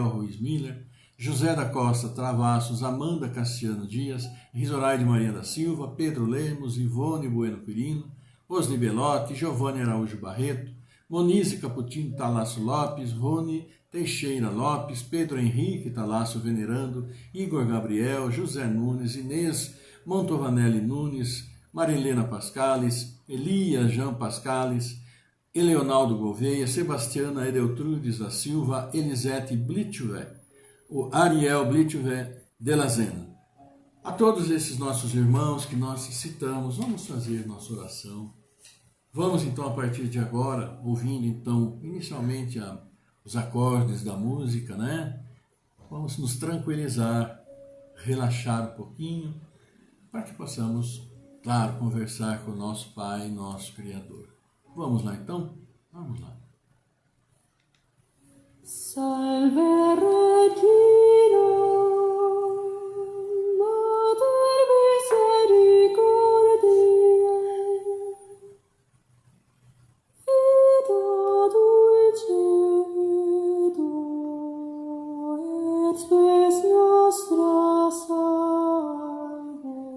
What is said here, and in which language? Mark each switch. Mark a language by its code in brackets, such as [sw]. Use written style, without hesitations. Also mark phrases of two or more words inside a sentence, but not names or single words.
[pt] Ruiz Miller, José da Costa Travassos, Amanda Cassiano Dias, Rizoraide Maria da Silva, Pedro Lemos, Ivone Bueno Quirino, Osni Belotti, Giovanni Araújo Barreto, Monize Caputino Talasso Lopes, Rony Teixeira Lopes, Pedro Henrique Talasso Venerando, Igor Gabriel, José Nunes, Inês Montovanelli Nunes, Marilena Pascales, Elia Jean Pascales, Eleonaldo Gouveia, Sebastiana Edeltrudes da Silva, Elisete Blitchuvé, o Ariel Blitchuvé de la Zena. A todos esses nossos irmãos que nós citamos, vamos fazer nossa oração Vamos então, a partir de agora, ouvindo então, inicialmente os acordes da música, né? Vamos nos tranquilizar, relaxar um pouquinho, para que possamos, claro, conversar com o nosso Pai, nosso Criador. Vamos lá então? Vamos lá. [la] Salve Regina, Mater misericordiae, vita dulcedo, et spes nostra salve.